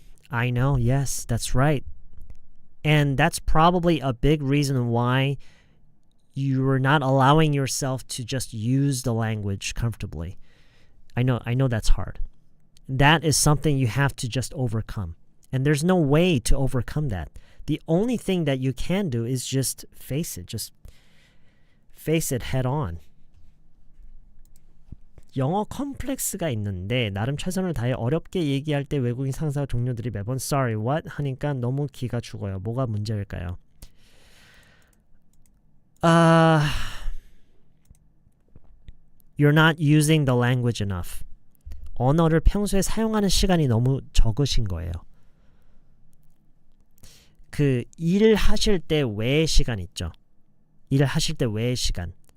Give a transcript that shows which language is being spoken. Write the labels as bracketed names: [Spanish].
[English] I know, yes, that's right. And that's probably a big reason why you're not allowing yourself to just use the language comfortably. I know that's hard. That is something you have to just overcome. And there's no way to overcome that. The only thing that you can do is just face it. Just face it head on. [Korean] 영어 컴플렉스가 있는데 나름 최선을 다해 어렵게 얘기할 때 외국인 상사 동료들이 매번 [English] sorry what [Korean] 하니까 너무 기가 죽어요. 뭐가 문제일까요? [English] You're not using the language enough. [Korean] 언어를 평소에 사용하는 시간이 너무 적으신 거예요. 그 일을 하실 때 외의 시간 있죠. 일을 하실 때 외의 시간.